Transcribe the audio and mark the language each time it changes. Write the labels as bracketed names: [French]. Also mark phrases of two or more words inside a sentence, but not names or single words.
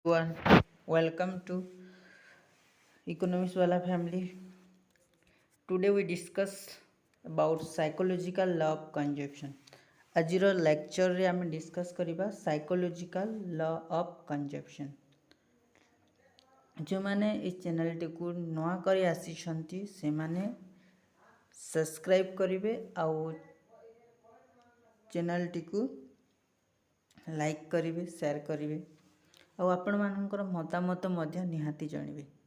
[English] Everyone, welcome to Economics Wala family. Today we discuss about psychological law of consumption. [Odia] ଆଜିର ଲେକ୍ଚରରେ ଆମେ ଡିସ୍କସ୍ କରିବା [English] psychological law of consumption. [Odia] ଯେଉଁମାନେ ଏହି ଚ୍ୟାନେଲଟିକୁ ନୂଆ କରି ଆସିଛନ୍ତି ସେମାନେ ସବସ୍କ୍ରାଇବ୍ କରିବେ ଆଉ ଚ୍ୟାନେଲଟିକୁ ଲାଇକ୍ କରିବେ, ସେୟାର କରିବେ ଆଉ ଆପଣମାନଙ୍କର ମତାମତ ମଧ୍ୟ ନିହାତି ଜଣାଇବେ।